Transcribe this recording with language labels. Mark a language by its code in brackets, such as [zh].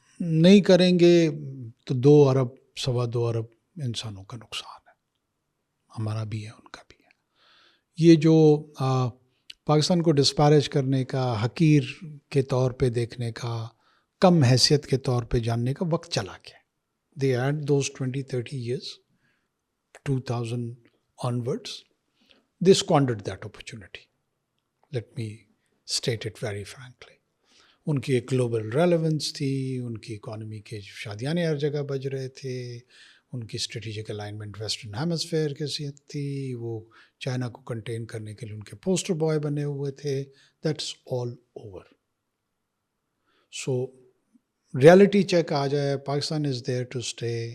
[ur] نہیں کریں گے تو 2 ارب 2.25 ارب انسانوں کا نقصان ہے، ہمارا بھی ہے ان کا بھی ہے. یہ جو پاکستان کو ڈسپیریج کرنے کا، حقیر کے طور پہ دیکھنے کا، کم حیثیت کے طور پہ جاننے کا وقت چلا گیا. [en] They had those 20-30 years, 2000 onwards, they squandered that opportunity. Let me state it very frankly. [ur] ان کی ایک گلوبل ریلیونس تھی، ان کی اکانومی کے شادیانے ہر جگہ بج رہے تھے، ان کی اسٹریٹجک الائنمنٹ ویسٹرن ہیمسفیئر کے ساتھ تھی، وہ چائنا کو کنٹین کرنے کے لیے ان کے پوسٹر بوائے بنے ہوئے تھے. [en] That's all over. So reality check [ur] آ جائے، [en] Pakistan is there to stay.